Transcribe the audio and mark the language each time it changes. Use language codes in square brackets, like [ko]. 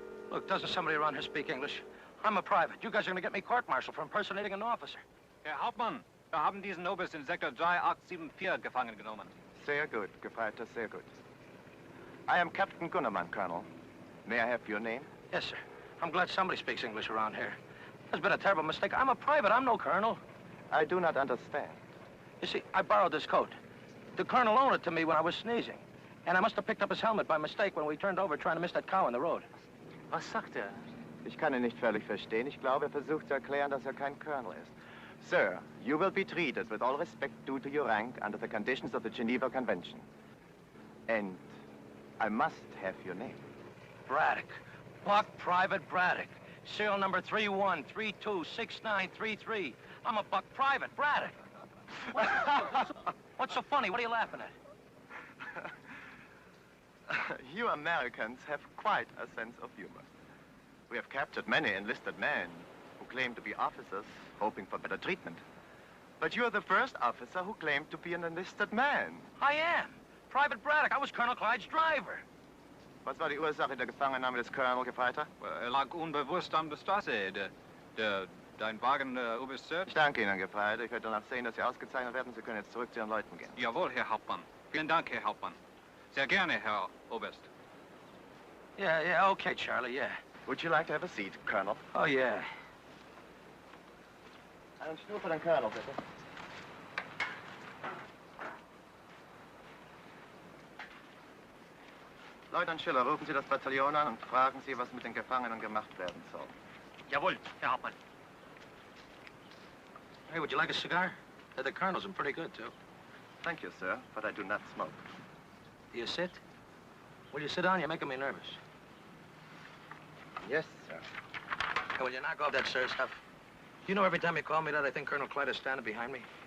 [en] Look, doesn't somebody around here speak English? I'm a private. You guys are going to get me court-martialed for impersonating an officer. [de] Herr Hauptmann, wir haben diesen Oberst in Sektor 3874 gefangen genommen. Sehr gut, Gefreiter, sehr gut. [en] I am Captain Gunnerman, Colonel. May I have your name? Yes, sir. I'm glad somebody speaks English around here. There's been a terrible mistake. I'm a private. I'm no colonel. I do not understand. You see, I borrowed this coat. The colonel loaned it to me when I was sneezing. And I must have picked up his helmet by mistake when we turned over trying to miss that cow in the road. [de] Was sagt er? Ich kann ihn nicht völlig verstehen. Ich glaube, er versucht zu erklären, dass er kein Colonel ist. [en] Sir, you will be treated with all respect due to your rank under the conditions of the Geneva Convention. And I must have your name. Braddock. Buck Private Braddock. Serial number 31326933. I'm a Buck Private Braddock. What's so funny? What are you laughing at? You Americans have quite a sense of humor. We have captured many enlisted men who claim to be officers, hoping for better treatment. But you're the first officer who claimed to be an enlisted man. I am. Private Braddock. I was Colonel Clyde's driver. [de] Was war die Ursache der Gefangennahme des Colonel, Gefreiter? Lag unbewusst an der Straße. Dein Wagen, Oberst. Ich danke Ihnen, Gefreiter. Ich werde danach sehen, dass Sie ausgezeichnet werden. Sie können jetzt zurück zu Ihren Leuten gehen. Jawohl, Herr Hauptmann. Vielen Dank, Herr Hauptmann. Sehr gerne, Herr Oberst. [en] Yeah, okay, Charlie, yeah. Would you like to have a seat, Colonel? Oh, yeah. [de] Einen Stuhl für den Colonel, bitte. Leutnant Schiller, rufen Sie das Bataillon an und fragen Sie, was mit den Gefangenen gemacht werden soll. Jawohl, Herr Hauptmann. [en] Hey, would you like a cigar? The Colonel's in pretty good, too. Thank you, sir, but I do not smoke. Do you sit? Will you sit down? You're making me nervous. Yes, sir. Hey, will you knock off that sir stuff? You know, every time you call me that, I think Colonel Clyde is standing behind me.